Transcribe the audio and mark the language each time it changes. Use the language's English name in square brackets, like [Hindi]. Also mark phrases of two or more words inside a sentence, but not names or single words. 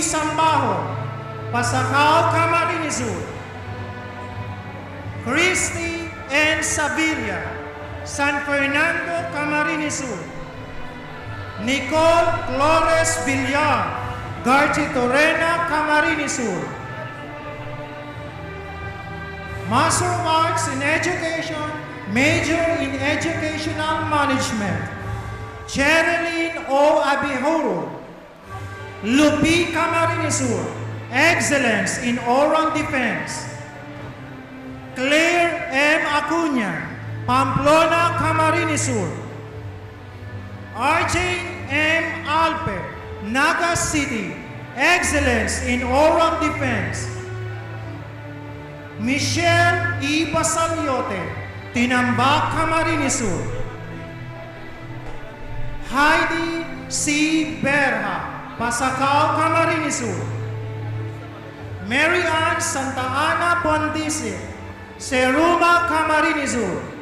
[English] Sambajo, Pasacao, Camarines Sur. Christy N. Sevilla, San Fernando, Camarines Sur. Nicole Flores Villar, Garcia Torena, Camarines Sur. Master of Arts in Education, major in Educational Management. Cherilyn O. Abihuro, Lupi, Camarines Sur, excellence in oral defense. Claire M. Acuña, Pamplona, Camarines Sur. RJ M. Alpe, Naga City, excellence in oral defense. Michelle E. Basaliote, Tinambak, Camarines Sur. Heidi C. Berha, Pasacao, Camarines Sur. Mary Ann Santa Ana Pondice, Seruma, Camarines Sur.